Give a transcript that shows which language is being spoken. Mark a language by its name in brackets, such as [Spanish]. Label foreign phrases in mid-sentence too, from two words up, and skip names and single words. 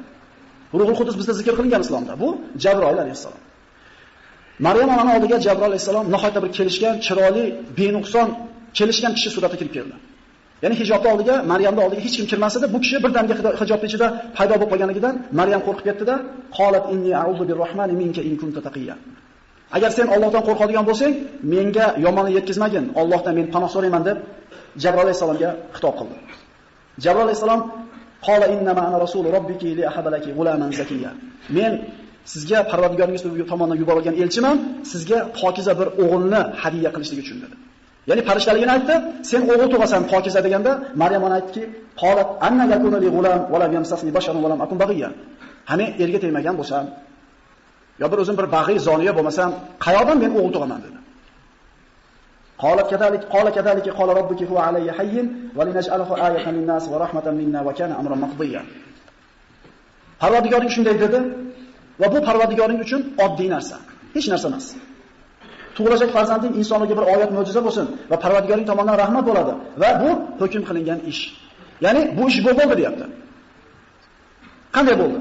[Uzbek] Ruhul Qudus bizda zikr qilingan islomda. Bu Jabroil alayhisalom. Maryam onaning oldiga Jabroil alayhisalom nihoyatda bir kelishgan, chiroyli, benuqson kelishgan kishi suratida kirib keldi. Ya'ni hijobni oldiga, Maryamning oldiga hech kim kirmasdi. Bu kishi birdaniga hijobning ichida paydo bo'lib qolganidan Maryam qo'rqib ketdi-da, [Arabic] "قالت إني أعوذ بالرحمن منك إن كنت تقيا." [Uzbek] Agar sen Allohdan qo'rqadigan bo'lsang, menga yomonlik yetkazmagin, Allohdan men panoh so'rayman deb Jabroil alayhisalomga xitob qildi. [Arabic] Jabroil alayhisalom "قال إنما أنا رسول ربك لأهب لك غلاما زكيا." [Uzbek] Men sizga Parvardigoringiz tomonidan yuborilgan elchiman, sizga pokiza bir o'g'ilni hadiya qilishlik uchun dedi. Ya'ni farishtaligini aytdi, sen o'g'il tug'asan pokiza deganda, Maryam ona aytdiki, [Arabic] "قالت أنى يكون لي غلام ولم يمسسني بشر ولم أك بغيا." [Uzbek] Hani erga tegmagan bo'lsam, yo bir o'zim bir bag'iy zoniya bo'lmasam, qayoqdan men o'g'il tug'aman dedi. [Arabic] قالت كذلك قال ربك هو علي هين ولنجعله آية للناس ورحمة منا وكان أمرا مقضيا. [Uzbek] Parvardigoring shunday dedi va bu Parvardigoring uchun oddiy narsa, hech narsa emas. Tug'ilajak farzanding insonlarga bir oyat mo'jiza bo'lsin va Parvardigoring tomonidan rahmat bo'ladi va bu hukm qilingan ish. Ya'ni bu ish bo'ldi deyapti. Qanday bo'ldi?